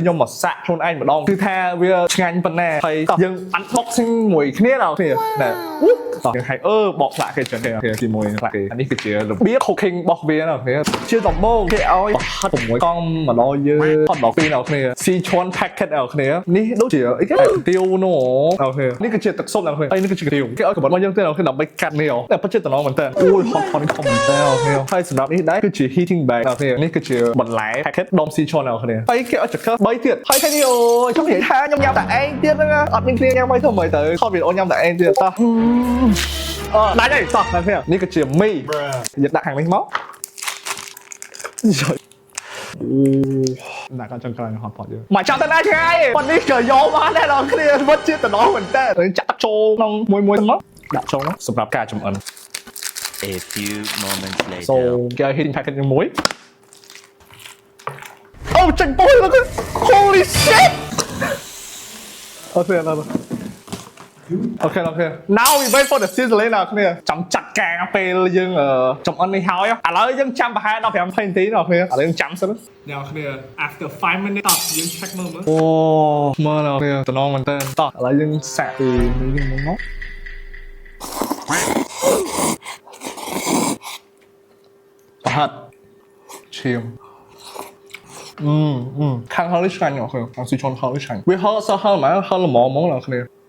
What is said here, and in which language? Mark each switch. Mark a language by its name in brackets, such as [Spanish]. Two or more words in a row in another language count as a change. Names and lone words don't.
[Khmer] ខ្ញុំមកសាក់ខ្លួនឯងម្ដងគឺថាវាឆ្ងាញ់ប៉ុណ្ណាហើយយើង unboxing មួយគ្នាដល់គ្នាណាតោះយើងឲ្យបកស្លាកគេចឹងគេជាមួយស្លាកគេអានេះគឺជារបៀប cooking របស់វាដល់គ្នាជាដំបូងគេឲ្យហត់6កង់មក ដល់យើងហត់ដល់2ដល់គ្នាស៊ីឈុន packet ដល់គ្នានេះដូចជាអីគេទាវនោះដល់គ្នានេះគឺជាទឹកស៊ុបដល់គ្នាហើយនេះគឺជាទាវគេឲ្យកបិតមកយើងទៅដល់គ្នាដើម្បីកាត់ នេះតែពិតជាតំណមែនតើអូយ [English] hot pot [Khmer] នេះខំមែនតើដល់គ្នាហើយសម្រាប់នេះដែរគឺជា [English] heating bag [Khmer] ដល់គ្នានេះគឺជាបន្លែ packet ដុំស៊ីឈុនដល់គ្នាហើយគេឲ្យចក្រា3ទៀតហើយថ្ងៃនេះអូយខ្ញុំនិយាយថាខ្ញុំញ៉ាំតែឯងទៀតហ្នឹងអត់មានគ្នាញ៉ាំឲ្យធ្វើម៉េចទៅខំវីដេអូញ៉ាំតែឯងទៀតតោះដាច់ហើយតោះដល់គ្នានេះគឺជាមីយកដាក់ខាងនេះមក ដាក់កញ្ចឹងក្រៅ [English] hot pot [Khmer] យើងមកចាប់ទៅណាឆ្ងាយប៉ុននេះក៏យកបានដែរដល់គ្នាវត្តជាតំណមែនតើចាក់ចូលក្នុងមួយមកដាក់ចូលសម្រាប់ការចម្អិន [English] A few moments later [Khmer] សូគេឲ្យ [English] heating packet [Khmer] មួយអូចេញពុយមក [English] holy shit [Khmer] អូខេដល់អូខេ [English] now we wait for the sizzling [Khmer] ដល់គ្នាចាំចាត់ការពេលយើងចំអិននេះហើយឥឡូវយើងចាំប្រហែល15 20នាទីដល់គ្នាឥឡូវយើងចាំសិនអ្នកគ្នា [English] after 5 minutes [Khmer] តោះយើង check មើលអូមើលដល់គ្នាតំណមែនតើតោះឥឡូវយើងសាក់ពីនេះមក ប្រហែលឈាមខាងហឹលឆ្ងាញ់អូខេខាងស៊ីឈុនហឹលឆ្ងាញ់វាហឹលសោះហឹលមកហឹលល្មមដល់គ្នា